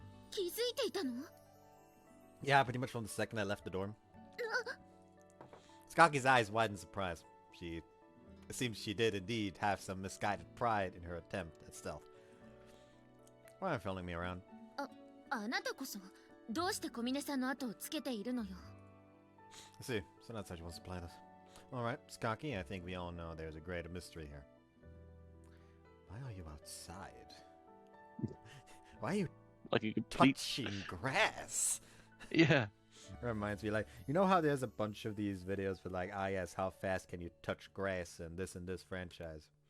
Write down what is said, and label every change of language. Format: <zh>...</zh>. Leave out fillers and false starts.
<ja>気づいていたの?</ja> <en>Yeah, pretty much from the second I left the dorm. Skaki's eyes wide in surprise. It seems she did indeed have some misguided pride in her attempt at stealth. Why are you following me around?</en> <ja>あなたこそどうして小峰さんの後をつけているのよ。</ja> <en>I see. So that's how she wants to play this. Alright, Skaki, I think we all know there's a greater mystery here. Why are you outside? Why are you Like a complete... touching grass? Yeah. Reminds me, like, you know how there's a bunch of these videos for like, ah yes, how fast can you touch grass in this and this franchise?</en>